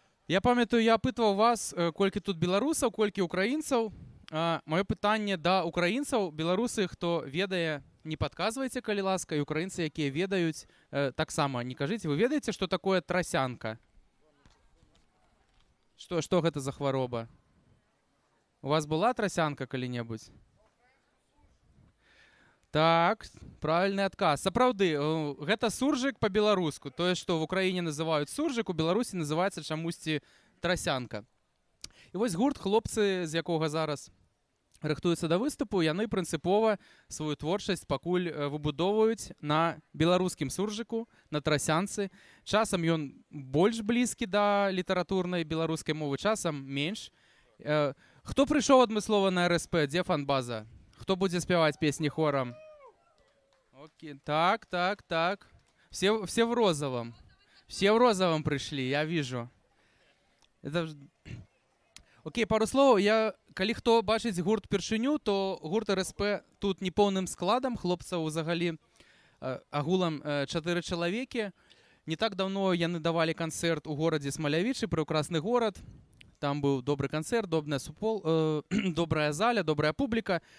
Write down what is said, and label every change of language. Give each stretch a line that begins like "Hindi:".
Belarusian: Я памятаю, я апытваў вас, колькі тут беларусаў, колькі украінцаў. Маё пытанне да украінцаў, беларусы, хто ведае, не падказвайце, калі ласка, і украінцы, якія ведаюць, таксама не кажыце, вы ведаеце, што такое трасянка? Што гэта за хвароба? У вас была трасянка калі-небудзь? Так, правільны адказ. Сапраўды, гэта суржык па-беларуску. Тое, што в Украіне называюць суржык, у Беларусі называецца чамусьці трасянка. І вось гурт, хлопцы, з якога зараз рыхтуюцца да выступу, яны прынцыпова сваю творчасць пакуль выбудоўваюць на беларускім суржыку, на трасянцы. Часам ён больш блізкі да літаратурнай беларускай мовы, часам менш. Хто прыйшоў адмыслова на РСП? Дзе фан-база? Хто будзе спяваць песні хорам?
Russian: Окей. Так. Все в розовом. Все в розовом пришли, я вижу. Это... Окей, пару слов.
Belarusian: Калі хто бачыць гурт першыню, то гурт РСП тут неполным складам, хлопцаў узагалі агулам 4 чалавекі. Не так давно яны давалі канцэрт у горадзе Смалявічы, прыўкрасны горад. Там быў добры канцэрт, добрая заля, добрая публіка.